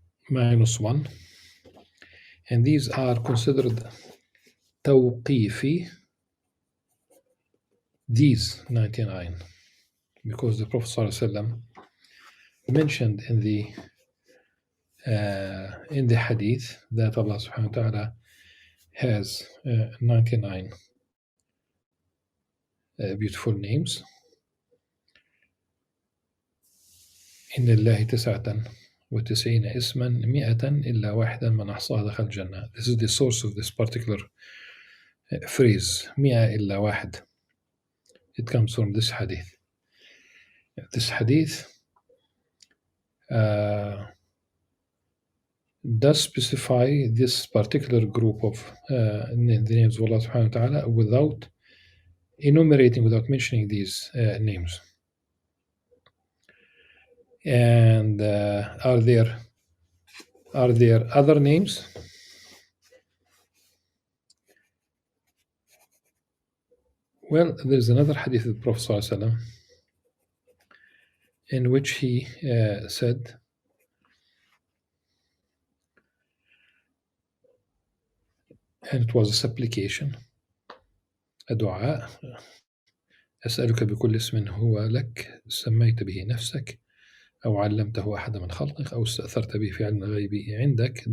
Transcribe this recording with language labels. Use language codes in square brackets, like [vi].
[en] minus 1, and these are considered tawqifi, these 99, because the Prophet ﷺ mentioned in the hadith that Allah subhanahu wa ta'ala has 99 beautiful names. [ar] إن لله 99 اسما 100 إلا واحدا من أحصاها دخل الجنة. [en] This is the source of this particular phrase, 100 [ar] إلا واحد. [en] It comes from this hadith. This hadith does specify this particular group of the names of Allah subhanahu wa ta'ala without enumerating, without mentioning these names. And are there other names? Well, there's another hadith of the Prophet ﷺ in which he said, and it was a supplication, a dua, [ar] أسألك بكل اسم هو لك سميت به نفسك أو علمته أحد من خلقك أو استأثرت به في علم الغيب عندك.